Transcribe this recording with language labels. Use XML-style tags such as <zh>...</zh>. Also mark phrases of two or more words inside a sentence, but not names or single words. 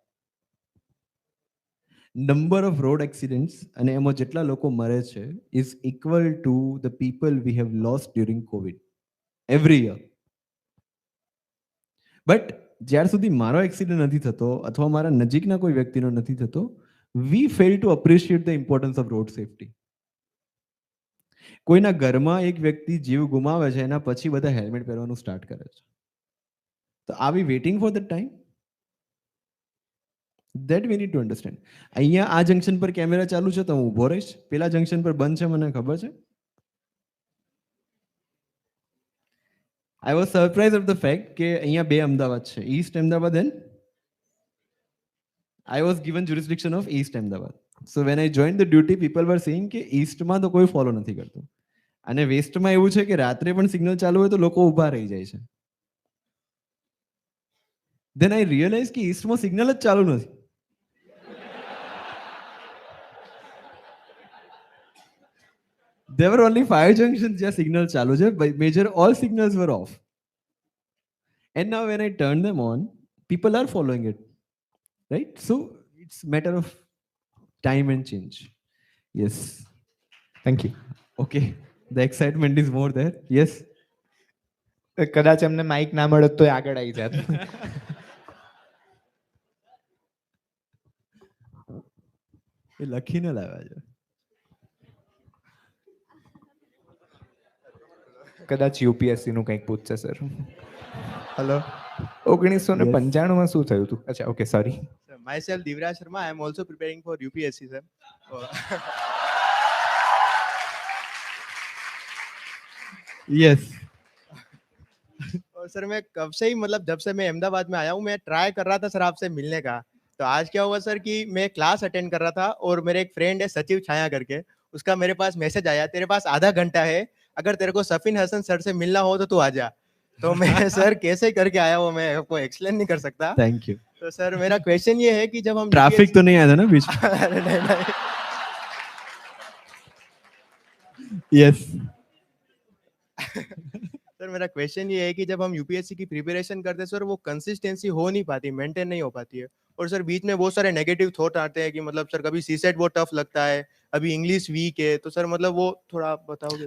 <en>number of road accidents</en> <gu>અને એમાં જેટલા લોકો મરે છે</gu> <en>is equal to the people we have lost during covid every year.</en> <gu>બટ જ્યાર સુધી મારો એક્સિડન્ટ નથી થતો અથવા મારા નજીકના કોઈ વ્યક્તિનો નથી થતો,</gu> <en>we fail to appreciate the importance of road safety.</en> <gu>કોઈના ઘરમાં એક વ્યક્તિ જીવ ગુમાવે છે એના પછી બધા હેલ્મેટ પહેરવાનું સ્ટાર્ટ કરે છે.</gu> <en>તો are we waiting for the time? That we need to understand.</en> <gu>અહીંયા આ જંકશન પર કેમેરા ચાલુ છે તો હું ઊભો રહીશ, પેલા જંકશન પર બંધ છે મને ખબર છે.</gu> <en>I was surprised of the fact</en> <gu>કે અહીંયા 2 અમદાવાદ છે, ઈસ્ટ અમદાવાદ</gu> <en>એન્ડ I was given jurisdiction of East Ahmedabad. So when I joined the duty, people were saying</en> <gu>કે ઈસ્ટમાં તો કોઈ ફોલો નથી કરતું અને વેસ્ટમાં એવું છે કે રાત્રે પણ સિગ્નલ ચાલુ હોય તો લોકો ઊભા રહી જાય છે.</gu> <en>Then I realized</en> <gu>કે ઈસ્ટમાં સિગ્નલ જ ચાલુ નથી.</gu> <en>There were only 5 junctions</en> <gu>જ્યાં signal ચાલુ છે.</gu> <en>By major, all signals were off. And now when I turn them on, people are following it. Right? So it's matter of time and change. Yes. thank you. Okay. The excitement is more there. Yes.</en> <gu>કદાચ એમને માઇક ના મળત તો આગળ આવી જાત. એ લખીને લાવ્યા છે. કદાચ યુપીએસસી નું કંઈક પૂછશે સર. હલો. 1995 માં શું થયું હતું? અચ્છા, ઓકે, સોરી.</gu> <en>Sir, myself Divraj Sharma. I am also preparing for UPSC, sir. Yes.</en> <hi>और सर मैं कब से ही मतलब जब से मैं अहमदाबाद में आया हूँ मैं ट्राई कर रहा था सर आपसे मिलने का. तो आज क्या हुआ सर कि मैं क्लास अटेंड कर रहा था और मेरे एक फ्रेंड है सचिव छाया करके, उसका मेरे पास मैसेज आया तेरे पास आधा घंटा है, अगर तेरे को सफिन हसन सर से मिलना हो तो तू आ जा. तो मैं सर कैसे करके आया वो मैं आपको एक्सप्लेन नहीं कर सकता.</hi> <en>Thank you.</en> <hi>तो सर मेरा क्वेश्चन ये है कि जब हम ट्रैफिक तो नहीं आया था ना बीच में? अरे नहीं.</hi> <en>Yes.</en> <hi>सर मेरा क्वेश्चन ये है कि जब हम यूपीएससी की प्रिपरेशन करते हैं सर वो कंसिस्टेंसी हो नहीं पाती, मेंटेन नहीं हो पाती है, और सर बीच में बहुत सारे</hi> <en>negative thought</en> <hi>आते हैं कि मतलब सर कभी सीसेट बहुत टफ लगता है, अभी</hi> <en>English weak</en> <hi>है, तो सर मतलब वो थोड़ा आप बताओगे?</hi>